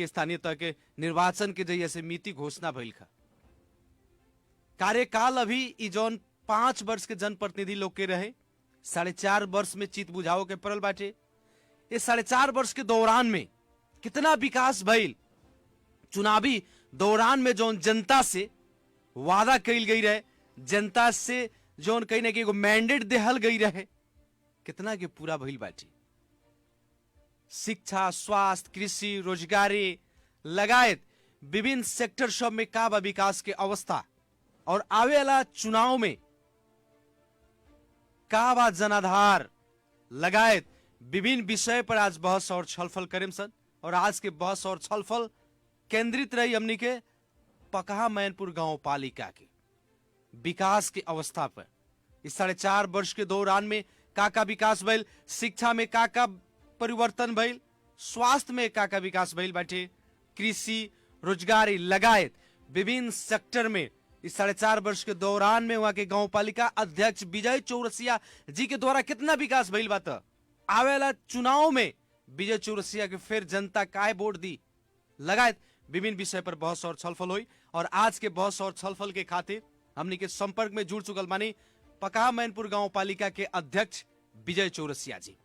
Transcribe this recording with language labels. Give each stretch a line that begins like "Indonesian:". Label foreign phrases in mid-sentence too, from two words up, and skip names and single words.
Bhojpuri: स्थानीय तह के निर्वाचन के जैसे मिति घोषणा भइल खा कार्यकाल अभी ई जौन 5 वर्ष के जनप्रतिनिधि लोग के रहे 4.5 वर्ष में चित बुझाओ के पड़ल बाटे। ये 4.5 वर्ष के दौरान में कितना विकास भइल, चुनावी दौरान में जौन जनता से वादा कइल गई रहे, जनता से जौन कहीं ना कहीं एगो मैंडेट देहल गई रहे, कितना के पूरा भइल बाटे। शिक्षा, स्वास्थ्य, कृषि, रोजगारी लगायत विभिन्न सेक्टर सब में का बा विकास के अवस्था और आवे वाला चुनाव में का बा जनाधार लगायत विभिन्न विषय पर आज बहस और छलफल करें सन। और आज के बहस और छलफल केंद्रित रही हमनी के पकहा मैनपुर गांव पालिका के विकास की अवस्था पर। इस 4.5 वर्ष के दौरान में का विकास भइल, शिक्षा में का परिवर्तन भइल, स्वास्थ्य में का विकास भइल बाटे, कृषि, रोजगारी लगायत विभिन्न सेक्टर में इस 4.5 वर्ष के दौरान में वहां के गांव पालिका अध्यक्ष विजय चौरसिया जी के द्वारा कितना विकास भइल बा। आवे वाला चुनाव में विजय चौरसिया के फिर जनता काय वोट दी लगायत विभिन्न विषय पर बहस और छलफल हुई। और आज के बहस और छलफल के खातिर हमनी के संपर्क में जुड़ चुकल बानी पकहा मैनपुर गांव पालिका के अध्यक्ष विजय चौरसिया जी।